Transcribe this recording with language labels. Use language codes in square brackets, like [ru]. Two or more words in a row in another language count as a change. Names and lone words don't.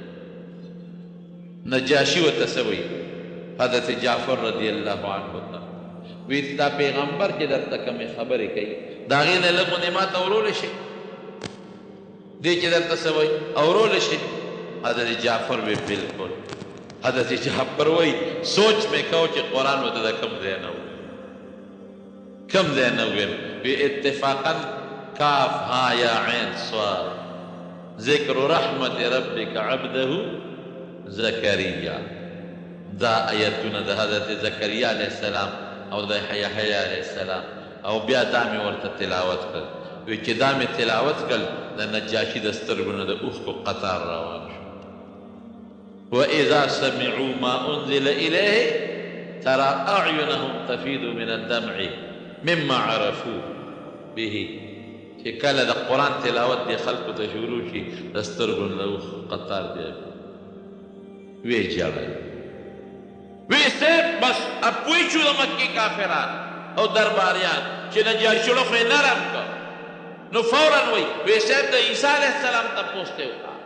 [ps] نجاشي ورته څه وایي حضرت جعفر [ar] رضی الله عنه [ps] ته وی ستا پیغمبر چې درته کومې خبرې کوي د هغې نه لږ غوندې ما ته اورولی شي دې چې درته څه وایي اورولی شي حضرت جعفر وی بلکل حضرت جعفر وایي سوچ مې کو چې قرآن ورته د کوم ځای نه کم ځای نه وویل وی اتفاقا [ar] کاف ها یا عین صاد ذکر رحمت ربک عبده زکریا [ps] دا آیتونه د حضرت زکریا [ar] علیه السلام [ps] او د یحیی [ar] علیه السلام [ps] او بیا دا مې ورته تلاوت کړ وی چې دا مې تلاوت کړ د نجاشي د سترګو نه د اوښکو قطار روان شو [ar] وإذا سمعوا ما أنزل إليه ترى أعينهم تفيض من الدمع مما عرفوا به [ps] چې کله د قرآن تلاوت دی خلکو ته شروع شي د سترګو نه قطار دی وی ژړل وی صاحب بس اب پوه شو د مکې کافران او درباریان چې نجاشي خو یې نرم کړ نو فوراً وی صاحب د عیسی [ar] علیه السلام [ps] تپوس ته وکړه